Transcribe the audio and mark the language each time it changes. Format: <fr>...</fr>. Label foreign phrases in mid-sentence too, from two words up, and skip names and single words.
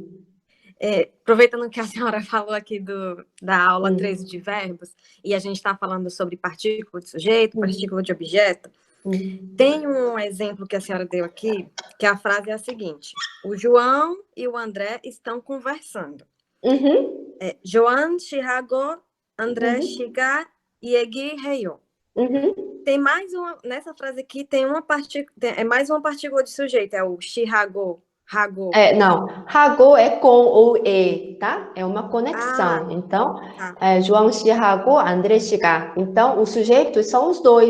<pt>Aproveitando que a senhora falou aqui da aula 13 de verbos, e a gente está falando sobre partícula de sujeito, partícula de objeto, tem um exemplo que a senhora deu aqui, que a frase é a seguinte: o João e o André estão conversando.</pt> <ko>João 시하고 André 시가 얘기해요.</ko> <pt>Tem mais uma, nessa frase aqui tem mais uma partícula de sujeito, é o 시하고. Hago. Não, hago é com ou tá? É uma conexão. Então,</pt> <ko>João 씨하고 André 씨가.</ko> <pt>Então, os sujeitos são os dois.</pt>